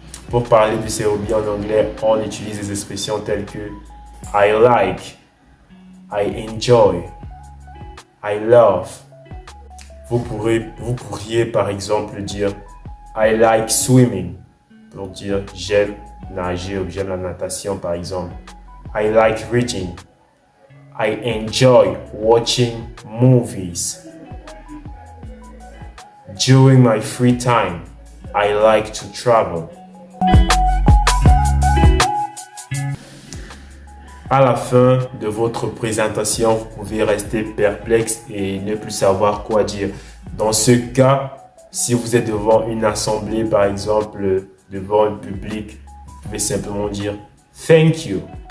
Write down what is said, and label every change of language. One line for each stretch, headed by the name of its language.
French: Pour parler de ses hobbies en anglais, on utilise des expressions telles que
English: I like, I enjoy, I love.
French: Vous pourriez par exemple dire
English: I like swimming
French: pour dire j'aime nager ou j'aime la natation par exemple.
English: I like reading. I enjoy watching movies. During my free time, I like to travel.
French: À la fin de votre présentation, vous pouvez rester perplexe et ne plus savoir quoi dire. Dans ce cas, si vous êtes devant une assemblée, par exemple, devant un public, vous pouvez simplement dire «
English: Thank you.